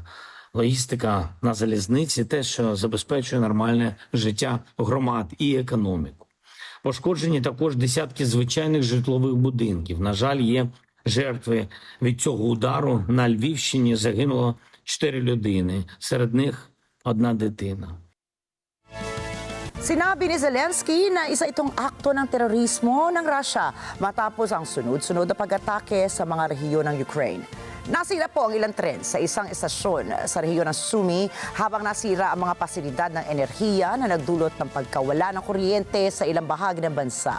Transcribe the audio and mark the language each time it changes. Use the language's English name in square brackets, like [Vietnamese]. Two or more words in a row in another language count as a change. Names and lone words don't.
[Ukrainian] Логістика на залізниці – те, що забезпечує нормальне життя громад і економіку. Пошкоджені також десятки звичайних житлових будинків. На жаль, є жертви від цього удару. На Львівщині загинуло 4 людини, серед них 1 дитина. [Filipino] Sinabi ni Zelensky na isa itong akto ng terorismo ng Russia matapos ang sunod-sunod na pag-atake sa mga rehiyon ng Ukraine. Nasira po ang ilang tren sa isang estasyon sa rehiyon ng Sumy habang nasira ang mga pasilidad ng enerhiya na nagdulot ng pagkawala ng kuryente sa ilang bahagi ng bansa.